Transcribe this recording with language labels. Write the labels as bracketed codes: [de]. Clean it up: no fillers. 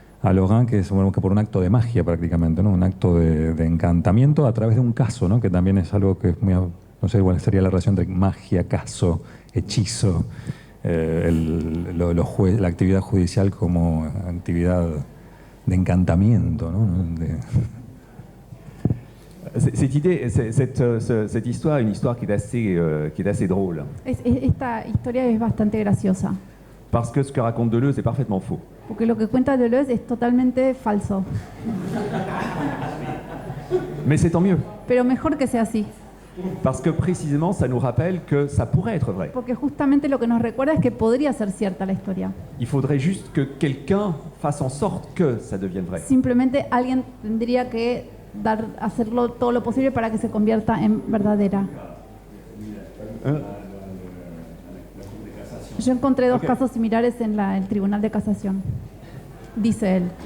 [es] a Laurent, que es bueno, que por un acto de magia prácticamente, ¿no? Un acto de encantamiento a través de un caso, ¿no? Que también es algo que es muy, no sé, igual sería la relación entre magia, caso, hechizo, la actividad judicial como actividad de encantamiento, ¿no? [fr] Cette histoire est une histoire qui est assez drôle. [es] Esta historia es bastante graciosa, [fr] Parce que ce que raconte Deleuze est parfaitement faux. [es] porque lo que cuenta Deleuze es totalmente falso. [fr] Mais c'est tant mieux. [es] Pero mejor que sea así, [fr] Parce que précisément, ça nous rappelle que ça pourrait être vrai. [es] porque justamente lo que nos recuerda es que podría ser cierta la historia. [fr] Il faudrait juste que quelqu'un fasse en sorte que ça devienne vrai. [es] Simplemente alguien tendría que hacerlo todo lo posible para que se convierta en verdadera. Yo encontré dos casos similares en el Tribunal de Casación, dice él.